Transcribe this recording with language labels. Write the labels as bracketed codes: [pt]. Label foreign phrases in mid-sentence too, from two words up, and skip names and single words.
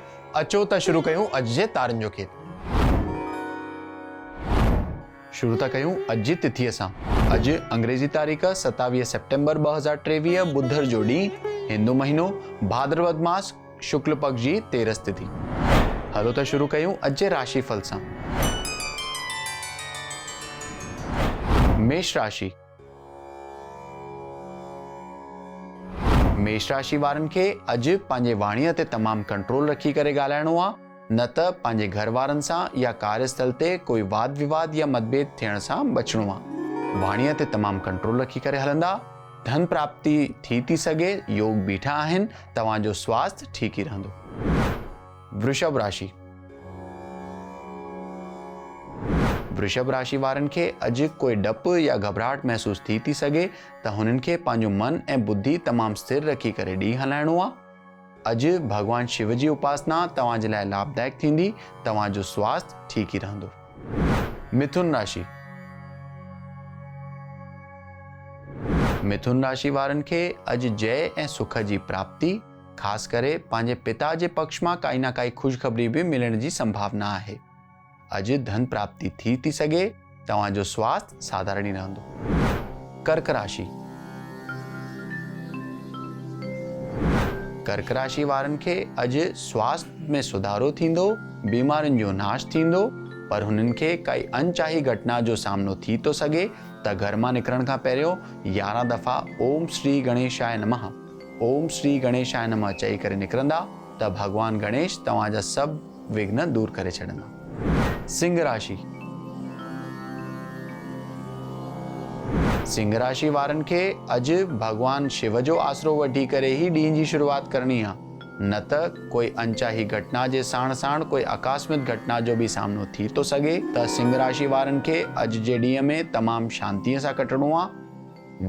[sd] अचो त शुरू कयूं अॼु जे तारनि जो खेल। शुरू था कयूं अॼु जी तिथीअ सां। अॼु अंग्रेजी तारीख़ 27 सितंबर 2023 बुधर जो ॾींहुं, हिंदू महीनो भाद्रपद मास शुक्ल पक्ष जी 13 तिथि। हलो त शुरू कयूं अॼु जे राशिफल सां। मेष राशि। मेष राशि वारनि खे अॼु पंहिंजे वाणीअ ते तमामु कंट्रोल रखी करे ॻाल्हाइणो आहे, न त पंहिंजे घर वारनि सां या कार्यस्थल ते कोई वाद विवाद या मतभेद थियण सां बचणो आहे। वाणीअ ते तमामु कंट्रोल रखी करे हलंदा। धन प्राप्ति थी सघे, योग बीठा आहिनि, तव्हांजो स्वास्थ्य ठीक ई रहंदो। वृषभ राशि। वृषभ राशि वारनि खे अॼु कोई डपु या घबराहट महसूस थी सघे त हुननि खे पंहिंजो मन ऐं बुद्धि तमामु स्थिर रखी करे ॾींहुं हलाइणो आहे। अॼु भगवान शिव जी उपासना तव्हांजे लाइ लाभदायक थींदी, तव्हांजो स्वास्थ्य ठीक ई रहंदो। मिथुन राशि। मिथुन राशि वारनि खे अॼु जय ऐं सुख जी प्राप्ति, ख़ासि करे पंहिंजे पिता जे पक्ष मां काई न काई ख़ुशख़बरी बि मिलण जी संभावना आहे। अॼु धन प्राप्ति थी सघे, तव्हांजो स्वास्थ्य साधारण ई रहंदो। कर्क राशि। कर्क राशि वारनि खे अॼु स्वास्थ्य में सुधारो थींदो, बीमारियुनि जो नाश थींदो, पर हुननि खे काई अनचाही घटना जो सामनो थी तो सघे त घर मां निकिरण खां पहिरियों 11 दफ़ा [sa] ओम श्री गणेशाय नमः, ओम श्री गणेशाय नमः [sd] चई करे निकिरंदा त भगवान गणेश तव्हांजा सभु विघ्न दूर करे छॾंदा। सिंह राशि। सिंह राशि वारनि खे अॼु भगवान शिव जो आसरो वठी करे ही ॾींहं जी शुरूआत करणी आहे, न त कोई अनचाही घटना जे साण साण कोई आकस्मिक घटना जो बि सामनो थी तो सघे त सिंह राशि वारनि खे अॼु जे ॾींहं में तमामु शांतीअ सां कटणो आहे।